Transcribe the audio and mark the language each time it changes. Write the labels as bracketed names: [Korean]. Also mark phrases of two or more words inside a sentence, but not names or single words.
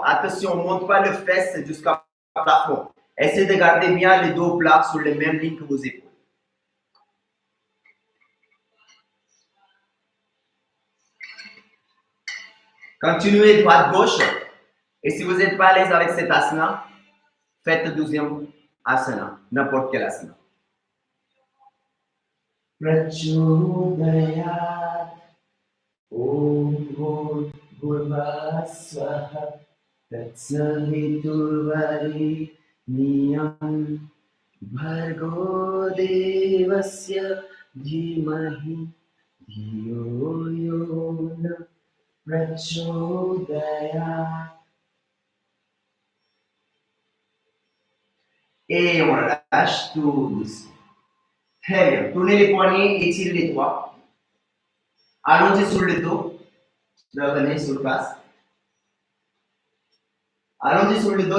[French] Attention, on ne monte pas le fesse jusqu'au plafond. Essayez de garder bien le dos plat sur les mêmes lignes que vos épaules. Continuez droite-gauche. Et si vous n'êtes pas à l'aise avec cet asana, faites le deuxième asana, n'importe quel asana. [Sanskrit] Prachodayat Om Bhur Swaha Tatsaviturvarenyam Bhargo Devasya Dhimahi Dhiyo Yo Na Prachodayat. [French] Et on lâche tout doucement. Très bien. Tournez les poignets, étirez les doigts. Allongez sur le dos. Revenez sur place. Allongez sur le dos.